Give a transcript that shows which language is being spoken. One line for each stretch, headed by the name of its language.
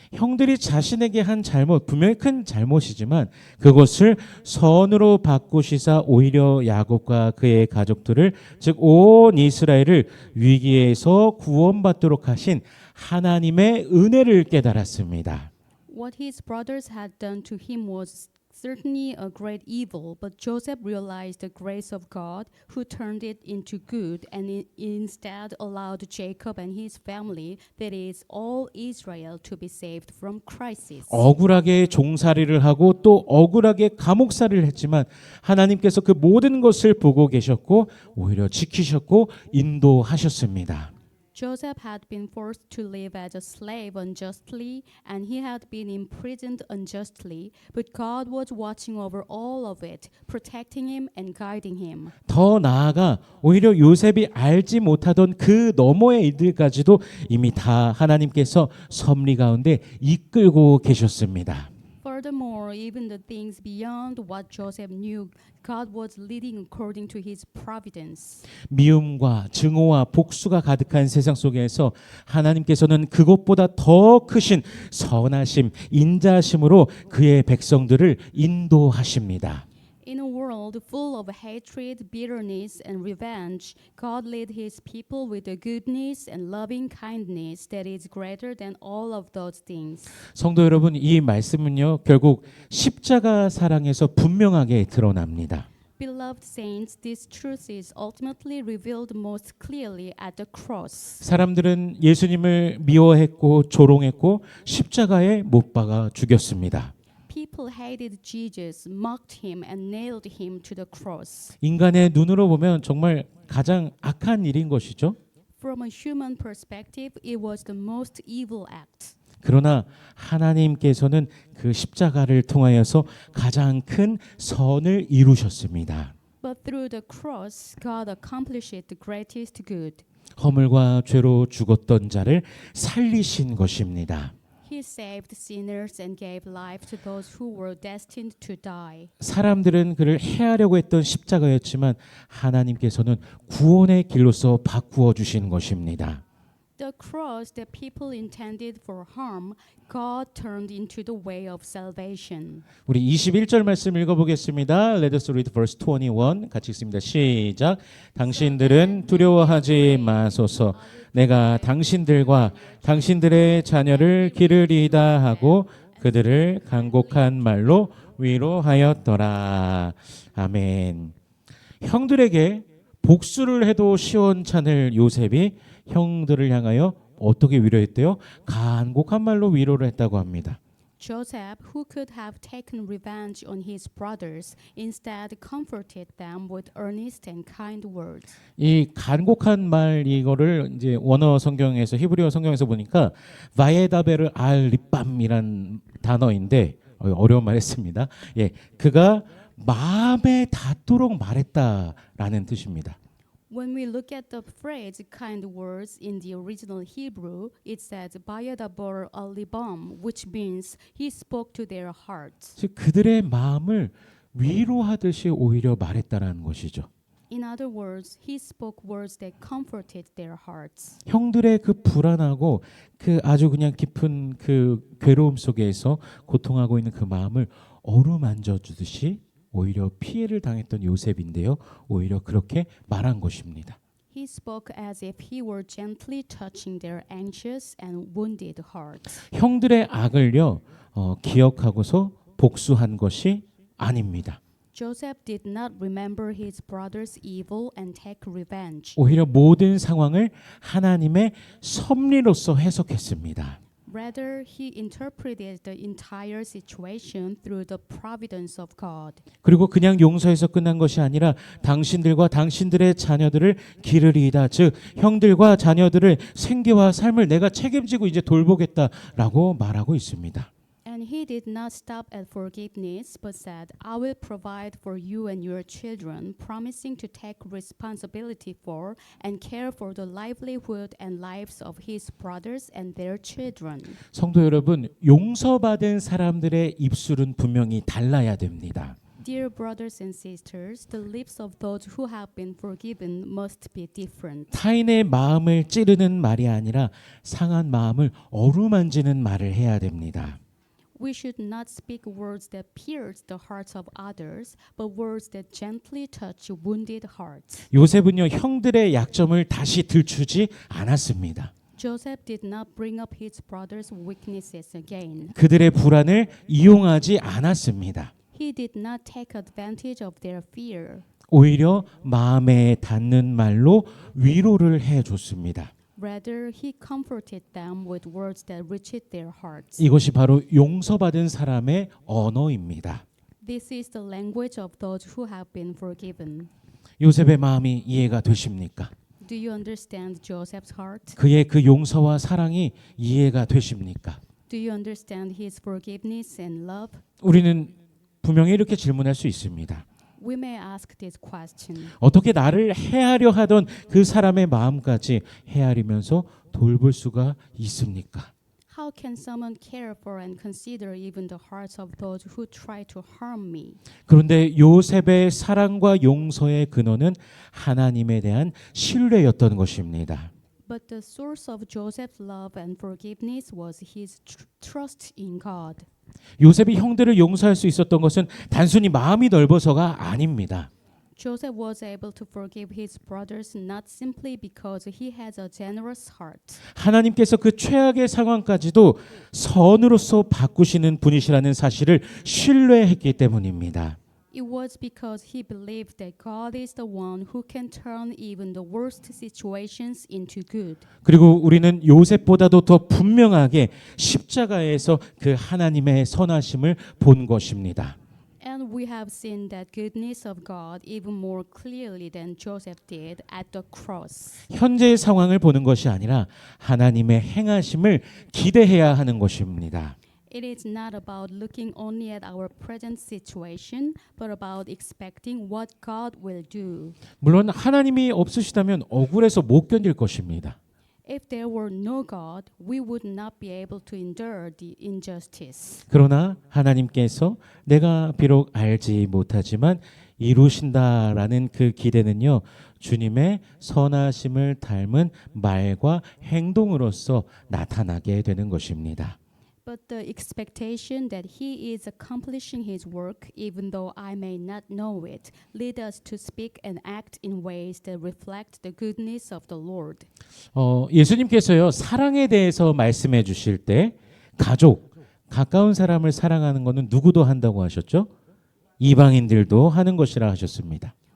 Korean: 형들이 자신에게 한 잘못, 분명히 큰 잘못이지만 그것을 선으로 바꾸시사 오히려 야곱과 그의 가족들을 즉 온 이스라엘을 위기에서 구원받도록 하신 하나님의 은혜를 깨달았습니다.
English: What his brothers had done to him was certainly a great evil, but Joseph realized the grace of God who turned it into good and instead allowed Jacob and his family, that is all Israel, to be saved from crisis.
Korean: 억울하게 종살이를 하고 또 억울하게 감옥살이를 했지만 하나님께서 그 모든 것을 보고 계셨고 오히려 지키셨고 인도하셨습니다.
English: Joseph had been forced to live as a slave unjustly, and he had been imprisoned unjustly, but God was watching over all of it, protecting him and guiding him.
Korean: 더 나아가 오히려 요셉이 알지 못하던 그 너머의 일들까지도 이미 다 하나님께서 섭리 가운데 이끌고 계셨습니다.
English: Furthermore, even the things beyond what Joseph knew, God was leading according to his providence.
Korean: 미움과 증오와 복수가 가득한 세상 속에서 하나님께서는 그것보다 더 크신 선하심, 인자심으로 그의 백성들을 인도하십니다.
English: In a world full of hatred, bitterness, and revenge, God led his people with a goodness and loving kindness that is greater than all of those things.
Korean: 성도 여러분, 이 말씀은요, 결국 십자가 사랑에서 분명하게 드러납니다.
English: Beloved saints, this truth is ultimately revealed most clearly at the cross.
Korean: 사람들은 예수님을 미워했고 조롱했고 십자가에 못 박아 죽였습니다.
English: People hated Jesus, mocked him, and nailed him to the cross.
Korean: 인간의 눈으로 보면 정말 가장 악한 일인 것이죠.
English: From a human perspective, it was the most evil act.
Korean: 그러나 하나님께서는 그 십자가를 통하여서 가장 큰 선을 이루셨습니다.
English: But through the cross, God accomplished the greatest good.
Korean: 허물과 죄로 죽었던 자를 살리신 것입니다.
English: He saved sinners and gave life to those who were destined to die.
Korean: 사람들은 그를 해하려고 했던 십자가였지만 하나님께서는 구원의 길로서 바꾸어 주신 것입니다.
English: The cross that people intended for harm, God turned into the way of salvation.
Korean: 우리 21절 말씀 읽어보겠습니다.
English: Let us read verse 21.
Korean: 같이 읽습니다. 시작. 당신들은 두려워하지 마소서. 내가 당신들과 당신들의 자녀를 기르리이다 하고 그들을 간곡한 말로 위로하였더라. 아멘. 형들에게 복수를 해도 시원찮을 요셉이 형들을 향하여 어떻게 위로했대요? 간곡한 말로 위로를 했다고 합니다.
English: Joseph, who could have taken revenge on his brothers, instead comforted them with earnest and kind words.
Korean: 이 간곡한 말 이거를 이제 원어 성경에서 히브리어 성경에서 보니까 바에다베르 알 리밤이란 단어인데 어려운 말 했습니다. 예, 그가 마음에 닿도록 말했다라는 뜻입니다.
English: When we look at the phrase kind words in the original Hebrew, it says Bayadabar al-Libam, which means he spoke to their hearts.
Korean: 즉 그들의 마음을 위로하듯이 오히려 말했다라는 것이죠.
English: In other words, he spoke words that comforted their hearts.
Korean: 형들의 그 불안하고 그 아주 그냥 깊은 그 괴로움 속에서 고통하고 있는 그 마음을 어루만져 주듯이 오히려 피해를 당했던 요셉인데요. 오히려 그렇게 말한 것입니다.
English: He spoke as if he were gently touching their anxious and wounded hearts.
Korean: 형들의 악을요 기억하고서 복수한 것이 아닙니다.
English: Joseph did not remember his brother's evil and take revenge.
Korean: 오히려 모든 상황을 하나님의 섭리로서 해석했습니다.
English: Rather, he interpreted the entire situation through the providence of God.
Korean: 그리고 그냥 용서해서 끝난 것이 아니라 당신들과 당신들의 자녀들을 기르리이다. 즉 형들과 자녀들의 생계와 삶을 내가 책임지고 이제 돌보겠다라고 말하고 있습니다.
English: And he did not stop at forgiveness, but said, I will provide for you and your children, promising to take responsibility for and care for the livelihood and lives of his brothers and their children.
Korean: 성도 여러분, 용서받은 사람들의 입술은 분명히 달라야 됩니다.
English: Dear brothers and sisters, the lips of those who have been forgiven must be different.
Korean: 타인의 마음을 찌르는 말이 아니라 상한 마음을 어루만지는 말을 해야 됩니다.
English: We should not speak words that pierce the hearts of others, but words that gently touch wounded hearts.
Korean: 요셉은요 형들의 약점을 다시 들추지 않았습니다.
English: Joseph did not bring up his brother's weaknesses again.
Korean: 그들의 불안을 이용하지 않았습니다.
English: He did not take advantage of their fear.
Korean: 오히려 마음에 닿는 말로 위로를 해줬습니다.
English: Rather, he comforted them with words that reached their hearts.
Korean: 이것이 바로 용서받은 사람의 언어입니다.
English: This is the language of those who have been forgiven.
Korean: 요셉의 마음이 이해가 되십니까?
English: Do you understand Joseph's heart?
Korean: 그의 그 용서와 사랑이 이해가 되십니까?
English: Do you understand his forgiveness and love?
Korean: 우리는 분명히 이렇게 질문할 수 있습니다.
English: We may ask this question.
Korean: 어떻게 나를 해하려 하던 그 사람의 마음까지 헤아리면서 돌볼 수가 있습니까?
English: How can someone care for and consider even the hearts of those who try to harm me?
Korean: 그런데 요셉의 사랑과 용서의 근원은 하나님에 대한 신뢰였던 것입니다.
English: But the source of Joseph's love and forgiveness was his trust in God.
Korean: 요셉이 형들을 용서할 수 있었던 것은 단순히 마음이 넓어서가 아닙니다.
English: Joseph was able to forgive his brothers not simply because he has a generous heart.
Korean: 하나님께서 그 최악의 상황까지도 선으로서 바꾸시는 분이시라는 사실을 신뢰했기 때문입니다.
English: It was because he believed that God is the one who can turn even the worst situations into good.
Korean: 그리고 우리는 요셉보다도 더 분명하게 십자가에서 그 하나님의 선하심을 본 것입니다.
English: And we have seen that goodness of God even more clearly than Joseph did at the cross.
Korean: 현재의 상황을 보는 것이 아니라 하나님의 행하심을 기대해야 하는 것입니다.
English: It is not about looking only at our present situation, but about expecting what God will do.
Korean: 물론 하나님이 없으시다면 억울해서 못 견딜 것입니다.
English: If there were no God, we would not be able to endure the injustice.
Korean: 그러나 하나님께서 내가 비록 알지 못하지만 이루신다라는 그 기대는요, 주님의 선하심을 닮은 말과 행동으로서 나타나게 되는 것입니다.
English: But the expectation that he is accomplishing his work, even though I may not know it, lead us to speak and act in ways that reflect the goodness of the Lord.
Korean: 예수님께서요, 사랑에 대해서 말씀해 주실 때 가족, 가까운 사람을 사랑하는 것은 누구도 한다고 하셨죠? 이방인들도 하는 것이라 하셨습니다.